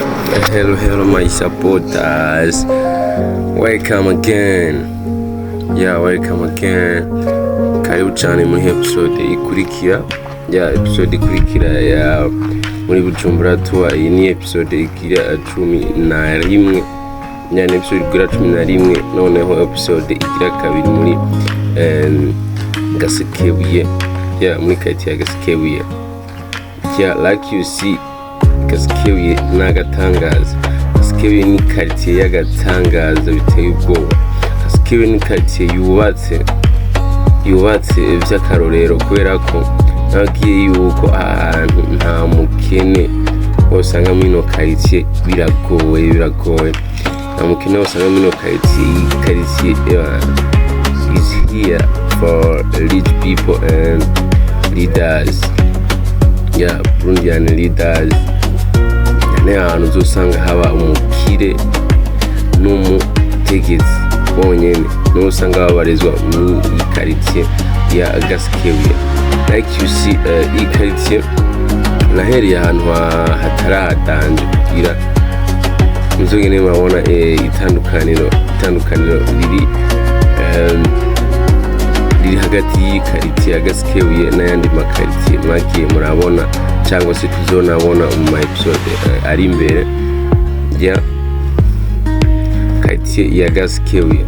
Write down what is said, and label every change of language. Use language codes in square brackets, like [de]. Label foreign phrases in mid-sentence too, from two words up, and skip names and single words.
[en] Hello my supporters, welcome again. Welcome again. [rn] Karibu cyane muri episode ikurikira. Episode ikurikira ya muri Bujumbura tour. Iyi ni episode igira 11. Yani episode igira 11, noneho episode igira kabiri muri Gasekebuye. Muri quartier ya Gasekebuye. [en] Like you see, [rn] Gasekebuye n'agatangaza. Gasekebuye ni quartier y'agatangaza biteye ubwoba. Gasekebuye ni quartier yubatse by'akarorero, kubera ko nagiye yuko ahantu nta mukene usanga muri no quartier. Biragoye nta mukene usanga muri no quartier [en] is here for rich people and leaders. Burundian leaders. [rn] Ni ahantu uzosanga haba umukire n'umutegetsi bonyene, no usanga babarizwa mu quartier ya Gasekebuye. [en] Like you see, [rn] iyi quartier nahereye ahantu hatarahatanje kugira muzogene murabona itandukaniro riri hagati y'ikaritiye ya Gasekebuye n'ayandi makaritiye mwagiye murabona cyangwa se tuzonabona mu episode ari imbere ya karitiye ya Gasekebuye.